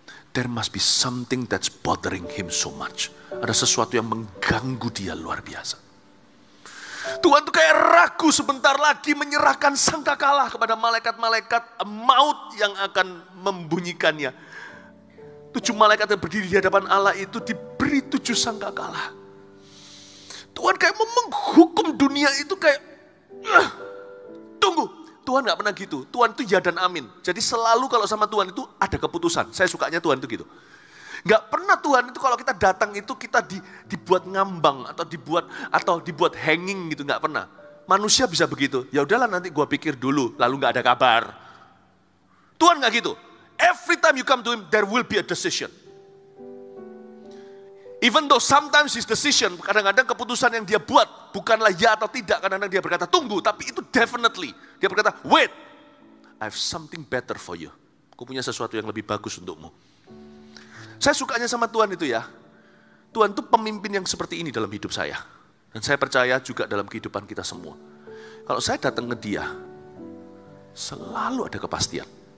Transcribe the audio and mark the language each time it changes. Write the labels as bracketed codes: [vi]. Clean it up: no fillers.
[en] There must be something that's bothering him so much. [id] Ada sesuatu yang mengganggu dia luar biasa. Tuhan tuh kayak ragu sebentar lagi menyerahkan sangkakala kepada malaikat-malaikat maut yang akan membunyikannya. 7 malaikat yang berdiri di hadapan Allah itu diberi 7 sangkakala. Tuhan kayak mau menghukum dunia itu kayak, tunggu. Tuhan gak pernah gitu. Tuhan itu ya dan amin. Jadi selalu kalau sama Tuhan itu ada keputusan. Saya sukanya Tuhan itu gitu. Gak pernah Tuhan itu kalau kita datang itu kita dibuat ngambang atau dibuat hanging gitu. Gak pernah. Manusia bisa begitu. Ya udahlah nanti gua pikir dulu. Lalu gak ada kabar. Tuhan gak gitu. [en] Every time you come to him there will be a decision. Even though sometimes his decision, [id] kadang-kadang keputusan yang dia buat bukanlah ya atau tidak. Kadang-kadang dia berkata tunggu, tapi itu definitely. Dia berkata [en] wait, I have something better for you. [id] Aku punya sesuatu yang lebih bagus untukmu. Saya sukanya sama Tuhan itu ya. Tuhan itu pemimpin yang seperti ini dalam hidup saya. Dan saya percaya juga dalam kehidupan kita semua. Kalau saya datang ke dia, selalu ada kepastian.